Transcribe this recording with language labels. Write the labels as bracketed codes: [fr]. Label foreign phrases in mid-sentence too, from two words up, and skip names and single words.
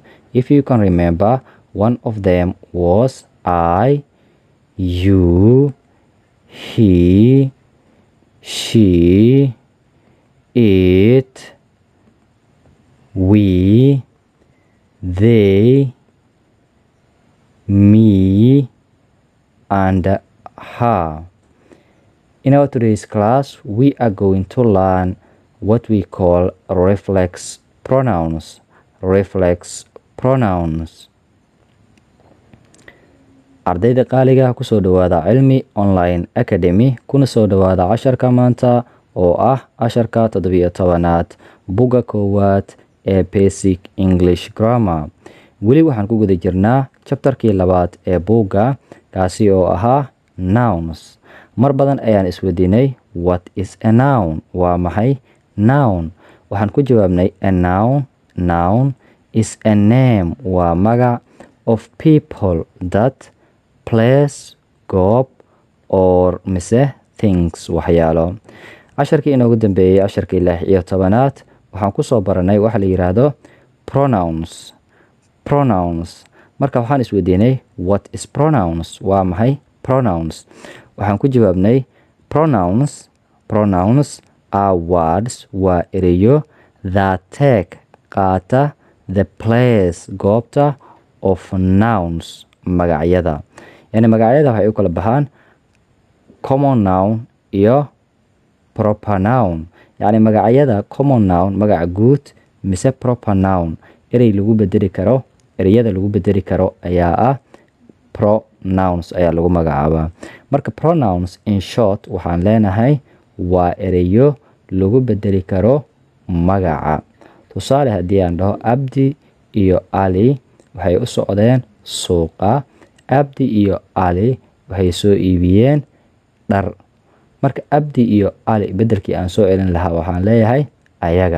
[en] If you can remember, one of them was I, you, he, she, it, we, they, me, and her. In our today's class, we are going to learn what we call reflex pronouns. [so] Ardayda qaaliga kusoo dhawaada Cilmi Online Academy, kuna soo dhawaada casharka maanta oo ah casharka 17aad buga koowaad ee [en] basic English grammar. [so] Weli waxaan ku guda jirnaa chapterkii labaad ee buugga, kaasi oo ahaa nouns. Mar badan ayaan isweydiinay, [en] what is a noun? [so] Waa maxay noun? Waxaan ku jawaabnay, [en] a noun is a name, [so] waa magac, [en] of people, that, place, goob, or mise things, [so] waxyaalo. Casharkii inoogu dambeeyey, casharkii 16aad, waxaan ku soo baranay waxa la yiraahdo pronouns. Marka waxaan isweydiinay, [en] what is pronouns? [so] Waa maxay pronouns? Waxaan ku jawaabnay, [en] pronouns are words, [so] waa ereyo, [en] that take, qaata, the place, goobta, of nouns, [so] magacyada. Yani magacyada waxay u kala baxaan [en] common noun [so] iyo [en] proper noun. [so] Yani magacyada [en] common noun, [so] magaca guud, mise [en] proper noun, [so] ereyada lagu bedeli karo ayaa ah pronouns ayaa lagu magacaabaa. Marka [en] pronouns in short [so] waxaan leenahay waa ereyo lagu bedeli karo magaca. Tusaale haddii aan dhaho Abdi iyo Ali waxay u socdeen suuqa. Abdi iyo Ali waxay soo iibiyeen dhar. Marka Abdi iyo Ali bedelkii aan soo celin lahaa waxaan leeyahay ayaga.